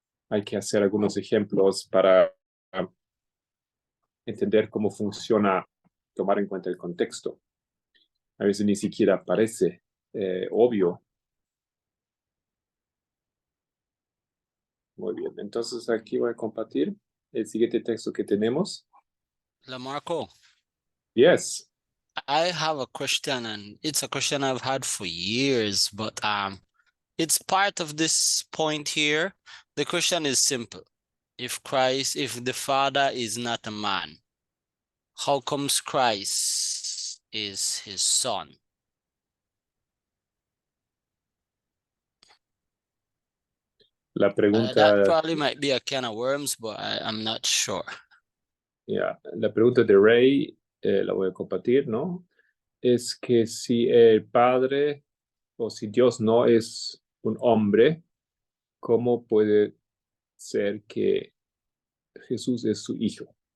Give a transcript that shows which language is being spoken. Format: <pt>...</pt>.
<es>Hay que hacer algunos ejemplos para entender cómo funciona, tomar en cuenta el contexto. A veces ni siquiera parece obvio. Muy bien, entonces aquí voy a compartir el siguiente texto que tenemos. Lamarco.</es> <en>Yes. I have a question, and it's a question I've had for years, but it's part of this point here. The question is simple. If the Father is not a man, how comes Christ is his son.</en> <es>La</es> <en>That</en> <es>pregunta,</es> <en>probably might be a can of worms, but I'm not sure.</en> <es>la pregunta de Ray, la voy a compartir, ¿no? Es que si el Padre o si Dios no es un hombre, ¿cómo puede ser que Jesús es su hijo?</es>